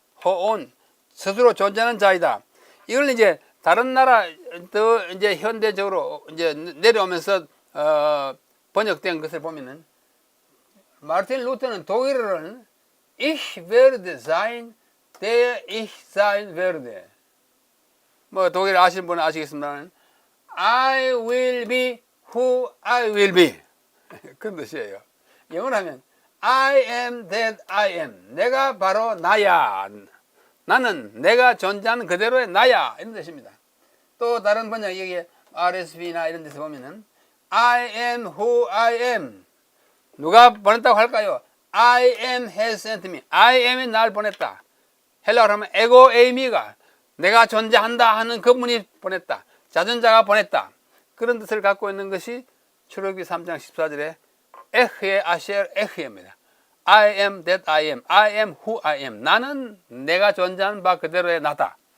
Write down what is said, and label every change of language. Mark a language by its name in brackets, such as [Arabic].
[Korean] 호온 스스로 존재하는 자이다. 이걸 이제 다른 나라 더 이제 현대적으로 이제 내려오면서 번역된 것을 보면은, 마르틴 루터는 독일어로는 [German] Ich werde sein, der ich sein werde. [Korean] 뭐 독일 아시는 분은 아시겠습니다만 [English] I will be who I will be. [Korean] 그런 뜻이에요. 영어로 하면 [English] I am that I am. [Korean] 내가 바로 나야. 나는 내가 존재하는 그대로의 나야. 이런 뜻입니다. 또 다른 번역 여기에 RSV나 이런 데서 보면은 [English] I am who I am. [Korean] 누가 보냈다고 할까요? [English] I am has sent me. [Korean] I am이 날 보냈다. 헬라어로 하면 에고 에이미가 내가 존재한다 하는 그분이 보냈다. 자존자가 보냈다. 그런 뜻을 갖고 있는 것이 출애굽기 3장 14절에 에흐에 아셰르 에흐입니다. [English] I am that I am. I am who I am. [Korean] 나는 내가 존재하는 바 그대로의 나다.